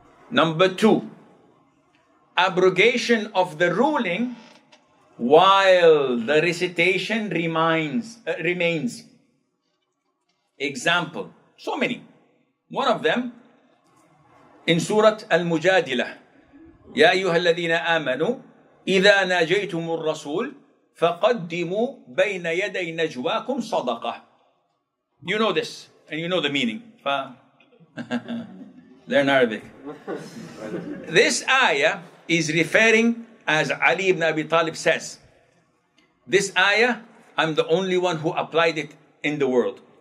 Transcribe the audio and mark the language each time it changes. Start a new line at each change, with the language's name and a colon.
English: Number 2, abrogation of the ruling while the recitation remains. Example, so many. One of them in Surah Al-Mujadilah.
Arabic: يا أيها الذين آمنوا إذا ناجيتم الرسول فقدموا بين يدي نجواكم صدقة.
English: You know this, and you know the meaning. Learn Arabic. This ayah is referring, as Ali ibn Abi Talib says, this ayah, I'm the only one who applied it in the world.